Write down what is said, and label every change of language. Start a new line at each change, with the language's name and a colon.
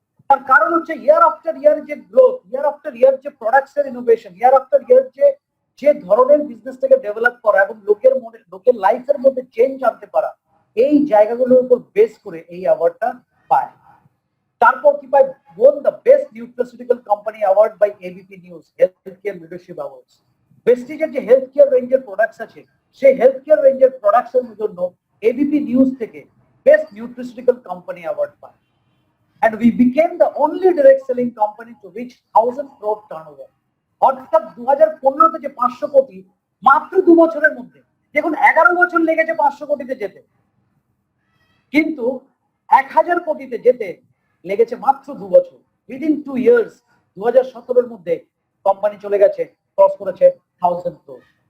Bangla: তার কারণ হচ্ছে
English: year after year
Bangla: যে গ্রোথ, ইয়ার আফটার ইয়ার যে প্রোডাক্টস এর ইনোভেশন, ইয়ার আফটার ইয়ার যে ধরনের বিজনেস থেকে ডেভেলপ করা এবং লোকের লাইফের মধ্যে চেঞ্জ আনতে পারা, এই জায়গাগুলোর উপর বেস করে এই অ্যাওয়ার্ডটা পায়। তারপর কি পায়,
English: won the best nutraceutical company award by ABP News Healthcare Leadership Awards।
Bangla: প্রেস্টিজের যে হেলথ কেয়ার রেঞ্জের প্রোডাক্টস আছে, সেই হেলথ কেয়ার রেঞ্জের প্রোডাক্টস এর জন্য ABP News থেকে বেস্ট নিউট্রিসিউটিক্যাল কোম্পানি অ্যাওয়ার্ড পায়।
English: And we became the only direct selling company to reach 1000 crore turnover।
Bangla: অর্থাৎ 2015-তে যে 500 কোটি মাত্র 2 বছরের মধ্যে, দেখুন 11 বছর লেগেছে 500 কোটিতে যেতে, কিন্তু 1000 কোটিতে যেতে লেগেছে মাত্র 2 বছর।
English: within 2 years
Bangla: 2017-এর মধ্যে কোম্পানি চলে গেছে, ক্রস করেছে 1000 crore।